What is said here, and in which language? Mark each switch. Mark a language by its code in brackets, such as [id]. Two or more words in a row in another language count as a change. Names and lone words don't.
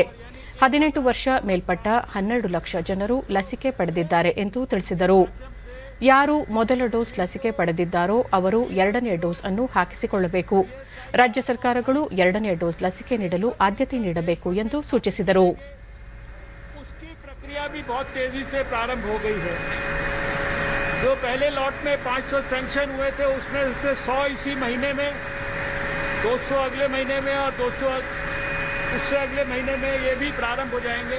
[kn] 18 ವರ್ಷ ಮೇಲ್ಪಟ್ಟ 12 ಲಕ್ಷ ಜನರು ಲಸಿಕೆ ಪಡೆದಿದ್ದಾರೆ ಎಂದು ತಿಳಿಸಿದರು. ಯಾರು ಮೊದಲ ಡೋಸ್ ಲಸಿಕೆ ಪಡೆದಿದ್ದಾರೋ ಅವರು 2ನೇ ಡೋಸ್ ಅನ್ನು ಹಾಕಿಸಿಕೊಳ್ಳಬೇಕು. ರಾಜ್ಯ ಸರ್ಕಾರಗಳು 2ನೇ ಡೋಸ್ ಲಸಿಕೆ ನೀಡಲು ಆದ್ಯತೆ ನೀಡಬೇಕು ಎಂದು ಸೂಚಿಸಿದರು. [hi] उसकी प्रक्रिया भी बहुत तेजी से प्रारंभ हो गई है. जो पहले लॉट में 500 सैंक्शन हुए थे उसमें से 100 इसी महीने में, 200 अगले महीने में और 200 उससे अगले महीने में ये भी प्रारंभ हो जाएंगे.